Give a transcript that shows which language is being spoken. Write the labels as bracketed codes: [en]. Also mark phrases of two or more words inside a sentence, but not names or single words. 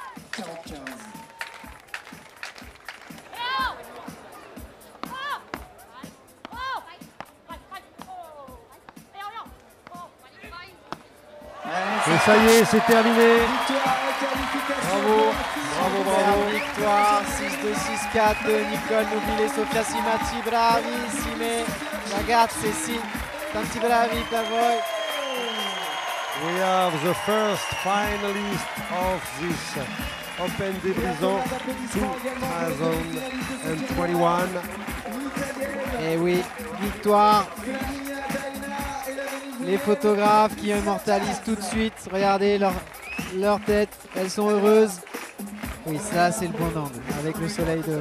[fr] Et ça y est, c'est terminé. Bravo, bravo, bravo. Victoire 6-2, 6-4 de Nicole Nobilé, Sofia Simati, bravissime. [it] Ragazze, sì, tanti bravi per voi. [en] We have the first finalist of this Open des Brisants 2021. [fr] Et oui, victoire. Les photographes qui immortalisent tout de suite, regardez leur tête, elles sont heureuses. Oui, ça c'est le bon angle, avec le soleil devant.